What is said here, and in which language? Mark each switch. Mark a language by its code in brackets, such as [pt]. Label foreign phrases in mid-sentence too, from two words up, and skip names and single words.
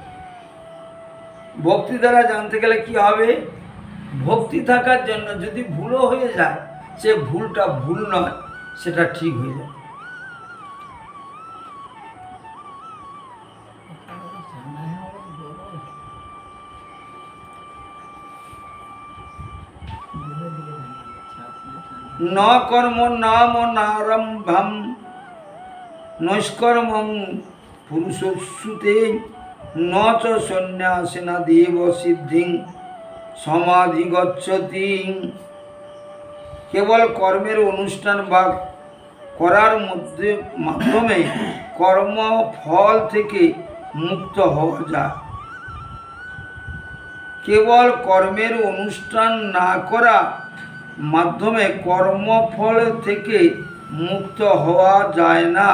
[bn] ভক্তি দ্বারা জানতে গেলে কি হবে, ভক্তি থাকার জন্য যদি ভুলও হয়ে যায়, সে ভুলটা ভুল নয়, সেটা ঠিক হয়ে যাবে। [sa] ন কর্ম নাম নারম্ভম নৈষ্কর্মং পুরুষস্যুতে ন চ সন্ন্যাসিনা দেব সিদ্ধিং সমাধি গচ্ছতি। [bn] কেবল কর্মের অনুষ্ঠান বা করার মাধ্যমে কর্ম ফল থেকে মুক্ত হওয়া যায়। কেবল কর্মের অনুষ্ঠান না করা মাধ্যমে কর্মফল থেকে মুক্ত হওয়া যায় না।